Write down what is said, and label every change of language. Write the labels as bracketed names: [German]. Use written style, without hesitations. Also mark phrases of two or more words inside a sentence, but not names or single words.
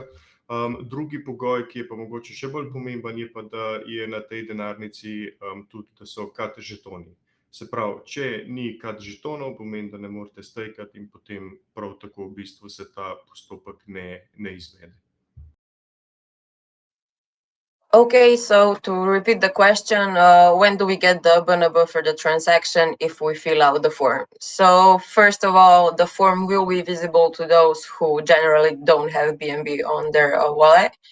[Slovenian] Drugi pogoj, ki je pa mogoče še bolj pomemben, je pa, da je na tej denarnici tudi, da so kad žetoni. Se pravi, če ni kad žetonov, pomeni, da ne morete stakati in potem prav tako v bistvu se ta postopek ne izvede. [English] Okay, so to repeat the question, when do we get the BNB for the transaction if we fill out the form? So first of all, the form will be visible to those who generally don't have BNB on their wallet.